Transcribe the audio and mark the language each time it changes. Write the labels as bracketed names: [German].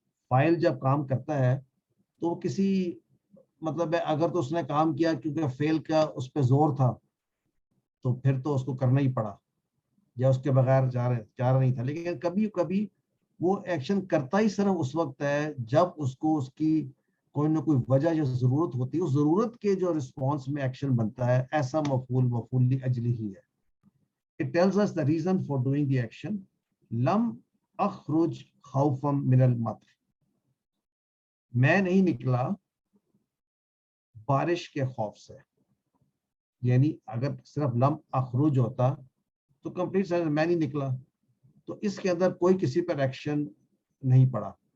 [Urdu] فاعل جب کام کرتا ہے تو وہ کسی مطلب ہے, اگر تو اس نے کام کیا کیونکہ فعل کا اس پہ زور تھا تو پھر تو اس کو کرنا ہی پڑا, یا اس کے بغیر چارہ نہیں تھا. لیکن کبھی کبھی وہ ایکشن کرتا ہی صرف اس وقت ہے جب اس کو اس کی کوئی نہ کوئی وجہ یا ضرورت ہوتی ہے, اس ضرورت کے جو رسپانس میں ایکشن بنتا ہے, ایسا مفعول لاجلی ہی ہے. [English] It tells us the reason for doing the action. [Arabic] لم اخرج خوفا من المطر, [Urdu] میں نہیں نکلا بارش کے خوف سے. یعنی اگر صرف لم اخرج ہوتا تو کمپلیٹ سینٹینس میں نہیں نکلا, تو اس کے اندر کوئی کسی پر ایکشن نہیں پڑا.